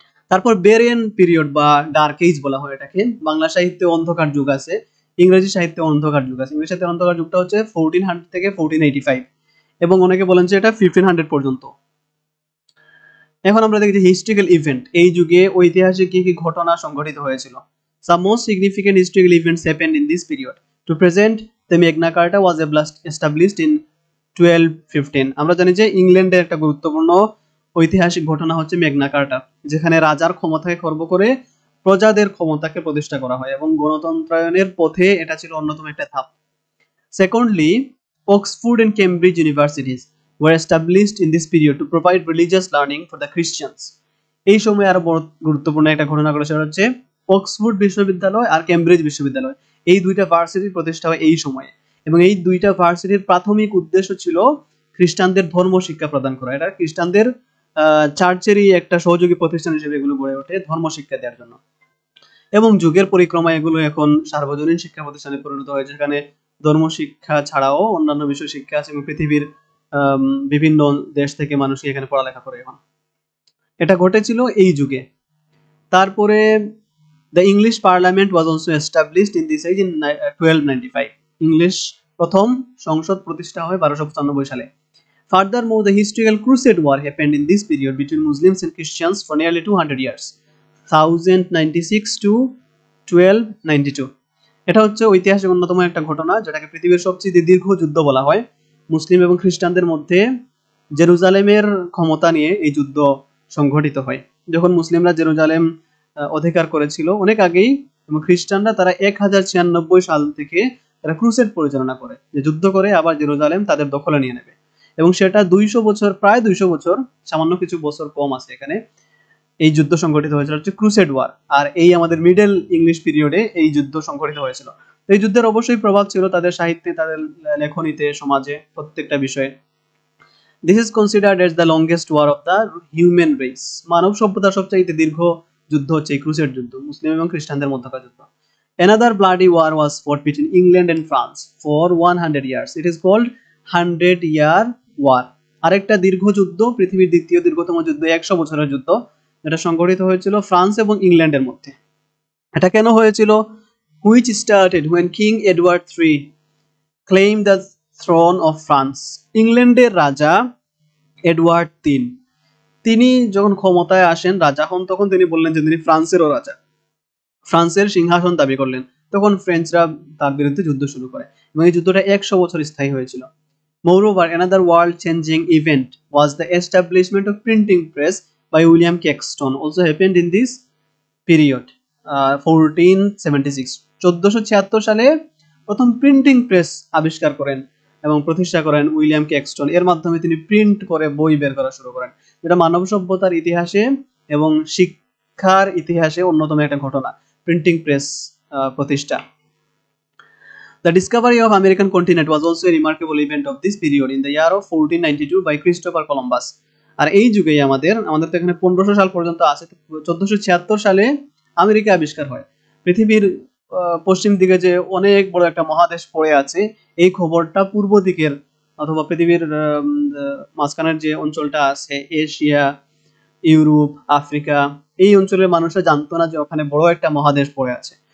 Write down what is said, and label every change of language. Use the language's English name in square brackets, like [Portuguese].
[Bangla] তারপর বেরিয়ান পিরিয়ড বা dark age বলা হয় এটাকে। বাংলা সাহিত্যে অন্ধকার যুগ আছে, ইংরেজি সাহিত্যে অন্ধকার যুগ আছে। ইংরেজি সাহিত্যে অন্ধকার যুগটা হচ্ছে 1400 থেকে 1485 এবং অনেকে বলেন যে এটা 1500 পর্যন্ত। এখন আমরা দেখি যে হিস্ট্রিক্যাল ইভেন্ট, এই যুগে ঐতিহাসিক কি কি ঘটনা সংঘটিত হয়েছিল। [English] Some most significant historical events happened in this period. To present, the Magna Carta was established in 1215. [Bangla] আমরা জানি যে ইংল্যান্ডের একটা গুরুত্বপূর্ণ ঐতিহাসিক ঘটনা হচ্ছে ম্যাগনা কার্টা, যেখানে রাজার ক্ষমতাকে খর্ব করে প্রজাদের ক্ষমতাকে প্রতিষ্ঠা করা হয় এবং গণতন্ত্রায়নের পথে এটা ছিল অন্যতম একটা ধাপ। [English] Secondly, Oxford and Cambridge universities were established in this period to provide religious learning for the Christians. [Bangla] এই সময় আরো বড় গুরুত্বপূর্ণ একটা ঘটনা ঘটে, সেটা হচ্ছে অক্সফোর্ড বিশ্ববিদ্যালয় আর কেমব্রিজ বিশ্ববিদ্যালয়, এই দুইটা ভার্সিটির প্রতিষ্ঠা হয় এই সময়ে এবং এই দুইটা ভার্সিটির প্রাথমিক উদ্দেশ্য ছিল খ্রিস্টানদের ধর্ম শিক্ষা প্রদান করা। এটা খ্রিস্টানদের চার্চেরই একটা সহযোগী প্রতিষ্ঠান হিসেবে এগুলো গড়ে ওঠে ধর্ম শিক্ষা দেওয়ার জন্য। এবং যুগের পরিক্রমায় এগুলো এখন সার্বজনীন শিক্ষা প্রতিষ্ঠানে পরিণত হয়েছে, যেখানে ধর্ম শিক্ষা ছাড়াও অন্যান্য বিষয় শিক্ষা আছে এবং পৃথিবীর বিভিন্ন দেশ থেকে মানুষ এখানে পড়ালেখা করে এখন। এটা ঘটেছিল এই যুগে। তারপরে [English] The English parliament was also established in this age in 1295। [Bangla] English প্রথম সংসদ প্রতিষ্ঠা হয় 1295 সালে। [English] Furthermore, the historical Crusade War happened in this period between Muslims and Christians for nearly 200 years, 1096 to 1292. [Bangla] এটা হচ্ছে ঐতিহাসিক অন্যতম একটা ঘটনা যেটাকে পৃথিবীর সবচেয়ে দীর্ঘ যুদ্ধ বলা হয়। মুসলিম এবং খ্রিস্টানদের মধ্যে জেরুজালেমের ক্ষমতা নিয়ে এই যুদ্ধ সংঘটিত হয়। যখন মুসলিমরা জেরুজালেম অধিকার করেছিল অনেক আগেই, এবং খ্রিস্টানরা তারা 1096 সাল থেকে তারা ক্রুসেড পরিচালনা করে, যে যুদ্ধ করে আবার জেরুজালেম তাদের দখলে নিয়ে নেবে, এবং সেটা 200 বছর, প্রায় 200 বছর, সামান্য কিছু বছর কম আছে এখানে, এই যুদ্ধ সংঘটিত হয়েছিল হচ্ছে ক্রুসেড ওয়ার। আর এই আমাদের মিডল ইংলিশ পিরিয়ডে এই যুদ্ধ সংঘটিত হয়েছিল। এই যুদ্ধের অবশ্যই প্রভাব ছিল তাদের সাহিত্যে, তাদের লেখনীতে, সমাজে, প্রত্যেকটা বিষয়ে। [English] This is considered as the longest war of the human race. [Bangla] মানব সভ্যতার সবচাইতে দীর্ঘ যুদ্ধ হচ্ছে এই ক্রুসেড যুদ্ধ, মুসলিম এবং খ্রিস্টানদের মধ্যকার যুদ্ধ। [English] Another bloody war was fought between England and France for 100 years. It is called 100-year war. [Bangla] আরেকটা দীর্ঘ যুদ্ধ, পৃথিবীর দ্বিতীয় দীর্ঘতম যুদ্ধ, 100 বছরের যুদ্ধ, যেটা সংঘটিত হয়েছিল ফ্রান্স এবং ইংল্যান্ডের মধ্যে। এটা কেন হয়েছিল? [English] Which started when King Edward III claimed the throne of France. [Bangla] ইংল্যান্ডের রাজা এডওয়ার্ড তিনি যখন ক্ষমতায় আসেন, রাজা হন, তখন তিনি বললেন যে তিনি ফ্রান্সেরও রাজা, ফ্রান্সের সিংহাসন দাবি করলেন। তখন ফ্রেঞ্চরা তার বিরুদ্ধে যুদ্ধ শুরু করে, এবং এই যুদ্ধটা 100 বছর স্থায়ী হয়েছিল। [English] Moreover, another world-changing event was the establishment of printing press by William Caxton, also happened in this period, 1476. [Bangla] 1476 সালে প্রথম প্রিন্টিং প্রেস আবিষ্কার করেন এবং প্রতিষ্ঠা করেন উইলিয়াম ক্যাক্সটন। এর মাধ্যমে তিনি প্রিন্ট করে বই বের করা শুরু করেন, যেটা মানব সভ্যতার ইতিহাসে এবং শিক্ষার ইতিহাসে অন্যতম একটা ঘটনা, প্রিন্টিং প্রেস প্রতিষ্ঠা। [English] The discovery of American continent was also a remarkable event of this period in the year of 1492 by Christopher Columbus. [Bangla] আর এই যুগেই আমাদের তো এখানে 1500 সাল পর্যন্ত আছে, 1476 সালে আমেরিকা আবিষ্কার হয়। পৃথিবীর পশ্চিম দিকে যে অনেক বড় একটা মহাদেশ পড়ে আছে, এই খবরটা পূর্ব দিকের অথবা পৃথিবীর মাঝখানের যে অঞ্চলটা আছে, এশিয়া, ইউরোপ, আফ্রিকা, এই অঞ্চলের মানুষরা জানতো না যে ওখানে বড় একটা মহাদেশ পড়ে আছে।